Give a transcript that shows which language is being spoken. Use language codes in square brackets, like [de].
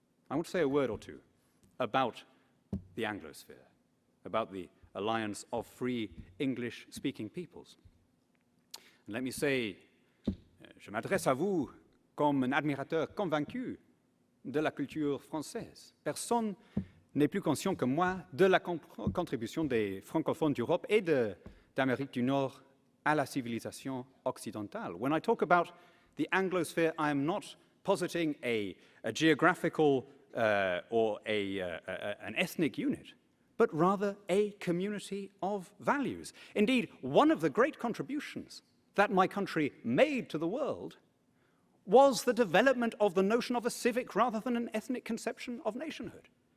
[en] I want to say a word or two about the Anglosphere, about the alliance of free English-speaking peoples. And let me say, [fr] je m'adresse à vous comme un admirateur convaincu de la culture française. Personne n'est plus conscient que moi de la contribution des francophones d'Europe et d'Amérique du Nord à la civilisation occidentale. [en] When I talk about the Anglosphere, I am not positing a geographical or an ethnic unit, but rather a community of values. Indeed, one of the great contributions that my country made to the world was the development of the notion of a civic rather than an ethnic conception of nationhood.